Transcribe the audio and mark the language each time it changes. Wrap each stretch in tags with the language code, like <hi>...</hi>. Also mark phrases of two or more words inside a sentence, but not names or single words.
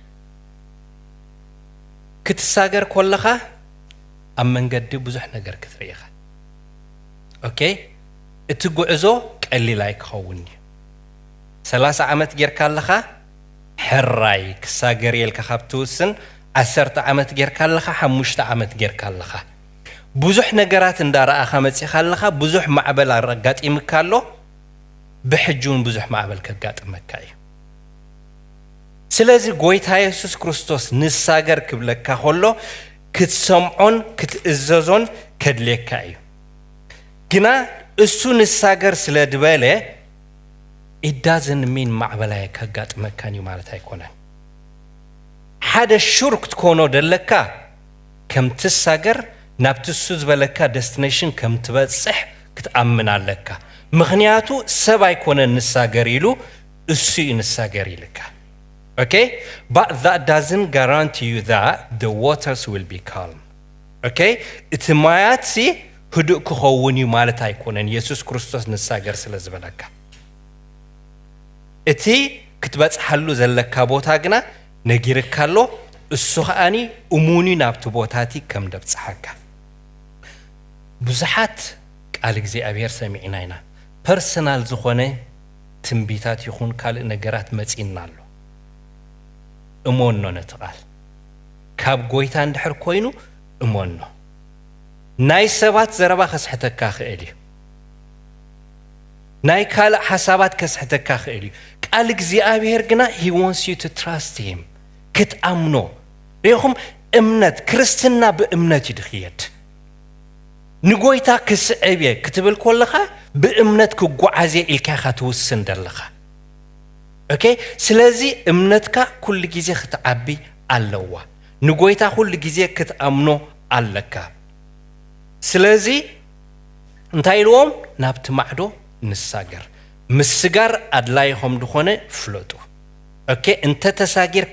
<ti>ክትሳገር ኮለኻ ኣብ መንገዲ ብዙሕ ነገር ክትርኢ ኢኻ ኦኬ እቲ ጉዕዞ ቀሊል ኣይክኸውን እዩ 30 ዓመት ጌርካ ኣለኻ ሕራይ ክሳገር ኢልካ ካብ ትውስን 10 ዓመት ጌርካ ኣለኻ 5 ዓመት ጌርካ ኣለኻ ብዙሕ ነገራት እንዳረኣኻ መፂኻ ኣለኻ ብዙሕ ማዕበል ኣጋጢምካ ኣሎ ብሕጁን ብዙሕ ማዕበል ከጋጥመካ እዩ ስለዚ ጎይታ ኢየሱስ ክርስቶስ ንሳገር ክብለካ ኾሎ ክትሰምዖን ክትእዘዞን ከድልየካ እዩ ግና እሱ ንሳገር ስለ ድበለ</ti> <en>it doesn't</en> <ti>mean ማዕበላይ ከጋጥመካን እዩ ማለት ኣይኮነን ሓደ ሹር ክትኮኖ ደለካ ከም ትሳገር ናብቲ እሱ ዝበለካ ደስቲኔሽን ከም ትበፅሕ ክትኣምን ኣለካ ምኽንያቱ ሰብ ኣይኮነን ንሳገር ኢሉ እሱ እዩ ንሳገር ኢልካ</ti> <en>okay but that doesn't guarantee you that the waters will be calm okay</en> <ti>እቲ ማያት ሲ ህዱእ ክኸውን እዩ ማለት ኣይኮነን ኢየሱስ ክርስቶስ ንሳገር ስለ ዝበለካ እቲ ክትበፅሓሉ ዘለካ ቦታ ግና ነጊርካ ኣሎ እሱ ኸኣኒ እሙኒ ናብቲ ቦታቲ ከም ደብፅሓካ ብዙሓት ቃል እግዚአብሔር ሰሚዕና ኢና ፐርሰናል ዝኾነ ትንቢታት ይኹን ካልእ ነገራት መፂና ኣሎ እሞኖ ነቲ ቃል ካብ ጎይታ እንድሕር ኮይኑ እሞኖ ናይ ሰባት ዘረባ ከስሕተካ ክእል እዩ ናይ ካልእ ሓሳባት ከስሕተካ ክእል እዩ ቃል እግዚአብሔር ግና</ti> <en>he wants you to trust</en> <ti>him ክትኣምኖ ሪኢኹም እምነት ክርስትና ብእምነት ይድኽየድ ንጎይታ ክስዕብየ ክትብል ኮለኻ ብእምነት ክጓዓዝ ኢልካ ትውስን ደለኻ ኦኬ ስለዚ እምነትካ ኩሉ ግዜ ክትዓቢ ኣለዋ ንጎይታ ኩሉ ግዜ ክትኣምኖ ኣለካ ስለዚ እንታይ ኢልዎም ናብቲ ማዕዶ ንሳገር ምስጋር ኣድላይኹም ድኾነ ፍለጡ ኦኬ እንተ ተሳጊርካ</ti>